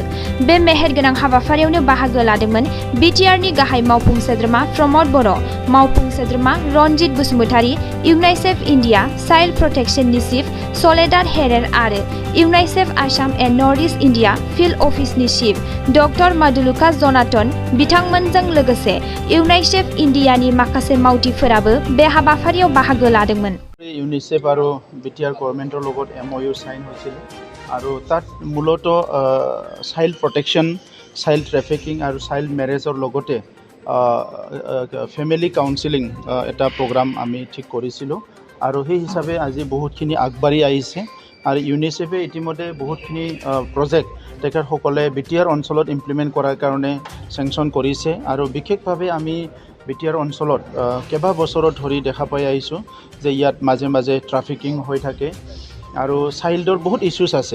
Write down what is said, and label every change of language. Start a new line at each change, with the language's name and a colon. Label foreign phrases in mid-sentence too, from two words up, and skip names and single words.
Bodo: बे मेहेरगोनां हाबाफारियावनो बाहागो लादोंमोन BTRनि गाहाय मावफुं सोद्रोमा प्रमद बर', मावफुं सोद्रोमा रनजित बसुमतारी, UNICEF India चाइल्ड प्रोटेक्शननि चीफ सलेदार हेरेर आरो UNICEF आसाम एन्ड नर्थ ईस्ट इंडिया फिल्ड अफिसनि चीफ डक्टर मादुलुका जनाथन बिथांमोनजों लोगोसे UNICEF इन्डियानि माखासे मावथिफोराबो बे हाबाफारियाव बाहागो लादोंमोन।
Assamese: UNICEF आरो BTR गभर्नमेन्टर লগত MOU साइन হৈছিল আৰু তাত মূলত
English: child protection, child trafficking
Assamese: আৰু চাইল্ড মেৰেজৰ লগতে
English: family counselling
Assamese: এটা প্ৰগ্ৰাম আমি ঠিক কৰিছিলোঁ আৰু সেই হিচাপে আজি বহুতখিনি আগবাঢ়ি আহিছে আৰু ইউনিচেফে ইতিমধ্যে বহুতখিনি প্ৰজেক্ট তেখেতসকলে BTR অঞ্চলত ইমপ্লিমেণ্ট কৰাৰ কাৰণে চেংচন কৰিছে আৰু বিশেষভাৱে আমি BTR অঞ্চলত কেইবা বছৰত ধৰি দেখা পাই আহিছোঁ যে ইয়াত মাজে মাজে ট্ৰাফিকিং হৈ থাকে আৰু চাইল্ডৰ বহুত ইছ্যুজ আছে।